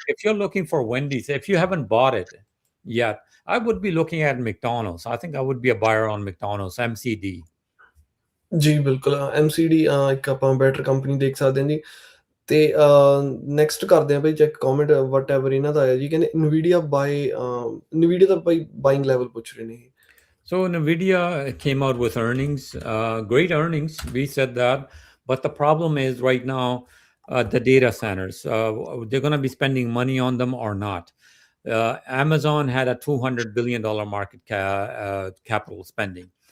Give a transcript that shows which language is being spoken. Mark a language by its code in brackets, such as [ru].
[en] if you're looking for Wendy's, if you haven't bought it yet, I would be looking at McDonald's. I think I would be a buyer on McDonald's, MCD. [pa] ਜੀ, ਬਿਲਕੁਲ। MCD ਇੱਕ ਆਪਾਂ better company ਦੇਖ ਸਕਦੇ ਹਾਂ ਜੀ। ਤੇ next ਕਰਦੇ ਹਾਂ ਭਾਈ ਚੈੱਕ ਕਮੈਂਟ ਵਟਐਵਰ ਇਹਨਾਂ ਦਾ ਆਇਆ ਜੀ, ਕਹਿੰਦੇ ਨਵੀਡੀਆ ਬਾਏ, ਨਵੀਡੀਆ ਦਾ ਭਾਈ ਬਾਇੰਗ ਲੈਵਲ ਪੁੱਛ ਰਹੇ ਨੇ ਇਹ। [en] So Nvidia came out with earnings, great earnings. We said that, but the problem is right now the data centers. They're going to be spending money on them or not. Amazon had a $200 billion market capital spending.